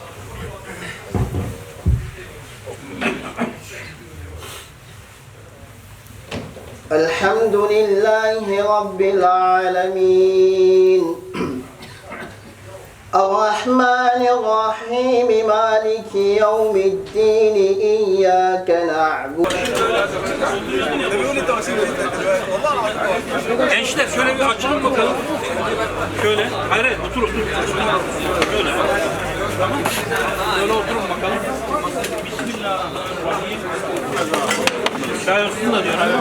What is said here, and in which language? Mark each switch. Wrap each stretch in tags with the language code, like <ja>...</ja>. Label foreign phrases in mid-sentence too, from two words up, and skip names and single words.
<ar>الحمد لله رب العالمين الرحمن الرحيم مالك يوم الدين إياك نعبد.</ar> <tr>Gençler şöyle bir açılın bakalım. Şöyle. Hayır hayır otur otur. Şöyle. Tamam. Şöyle oturun bakalım. Bismillahirrahmanirrahim. Çay olsun da diyor.</tr>